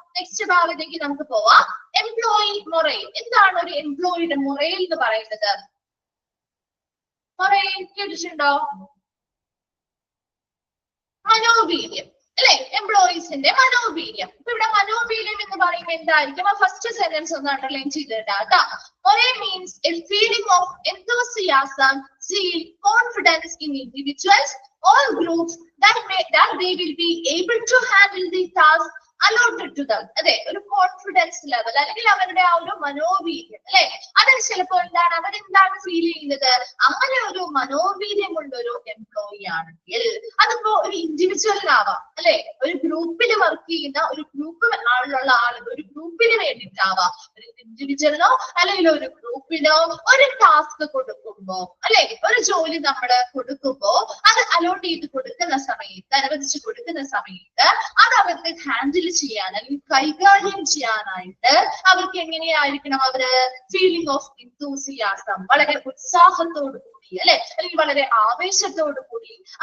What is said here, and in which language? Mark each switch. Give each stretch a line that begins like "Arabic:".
Malayalam: Next ഭാഗത്തേക്ക് നമുക്ക് പോവാം. Employee morale. എന്താണ് ഒരു എംപ്ലോയിയുടെ മൊറൈൽ എന്ന് പറയുന്നത്? മൊറൈൽ കേട്ടിട്ടുണ്ടോ? മനോവീര്യം അല്ലെ, എംപ്ലോയീസിന്റെ മനോവീര്യം. ഇപ്പൊ ഇവിടെ മനോവീര്യം എന്ന് പറയുമ്പോൾ എന്തായിരിക്കും? ആ ഫസ്റ്റ് സെന്റൻസ് ഒന്ന് അണ്ടർലൈൻ ചെയ്തിട്ടാ.
English: ഒരേ means a feeling of enthusiasm, zeal, confidence in individuals or groups that they will be able to handle the task allotted to them,
Malayalam: അതെ, ഒരു കോൺഫിഡൻസ് ലെവൽ അല്ലെങ്കിൽ അവരുടെ ആ ഒരു മനോവീര്യം അല്ലെ, അതിന് ചിലപ്പോൾ എന്താണ് അവരെന്താണ് ഫീൽ ചെയ്യുന്നത്, അങ്ങനെ ഒരു മനോവീര്യമുള്ള ഒരു എംപ്ലോയി ആണെങ്കിൽ അതിപ്പോ ഒരു ഇൻഡിവിജ്വലിനാവാം അല്ലെ, ഒരു ഗ്രൂപ്പിൽ വർക്ക് ചെയ്യുന്ന ഒരു ഗ്രൂപ്പ് ആളിലുള്ള ആളുകൾ, ഒരു ഗ്രൂപ്പിന് വേണ്ടിയിട്ടാവാം, ഒരു ഇൻഡിവിജ്വലിനോ അല്ലെങ്കിൽ ഒരു ഗ്രൂപ്പിനോ ഒരു ടാസ്ക് കൊടുക്കുമ്പോ അല്ലെ, ഒരു ജോലി നമ്മൾ കൊടുക്കുമ്പോ അത് അലോട്ട് ചെയ്ത് കൊടുക്കുന്ന സമയത്ത്, അനുവദിച്ചു കൊടുക്കുന്ന സമയത്ത് അത് അവർക്ക് ഹാൻഡിൽ ചെയ്യാൻ അല്ലെങ്കിൽ കൈകാര്യം ചെയ്യാനായിട്ട് അവർക്ക് എങ്ങനെയായിരിക്കണം, അവര്
English: feeling of enthusiasm,
Malayalam: വളരെ ഉത്സാഹത്തോടു കൂടി അല്ലെ, അല്ലെങ്കിൽ വളരെ ആവേശത്തോടു കൂടി,